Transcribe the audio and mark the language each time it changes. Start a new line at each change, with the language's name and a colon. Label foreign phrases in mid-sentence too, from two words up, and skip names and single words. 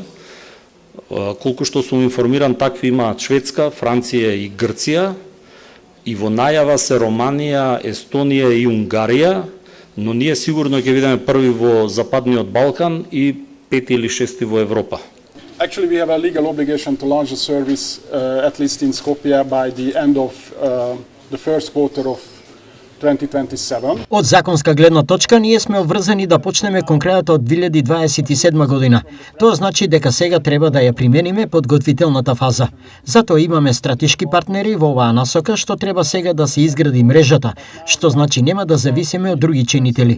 Macedonian: Колку што сум информиран, такви имаат Шведска, Франција и Грција. И во најава се Романија, Естонија и Унгарија, но ние сигурно ќе бидеме први во Западниот Балкан и 5 или 6 во Европа.
English: Actually, we have a legal obligation to launch a service, at least in Skopje, by the end of the first quarter of 2027.
Macedonian: Од законска гледна точка, ние сме обврзани да почнеме конкретно од 2027 година. Тоа значи дека сега треба да ја примениме подготвителната фаза. Затоа имаме стратешки партнери во оваа насока, што треба сега да се изгради мрежата, што значи нема да зависиме од други чинители.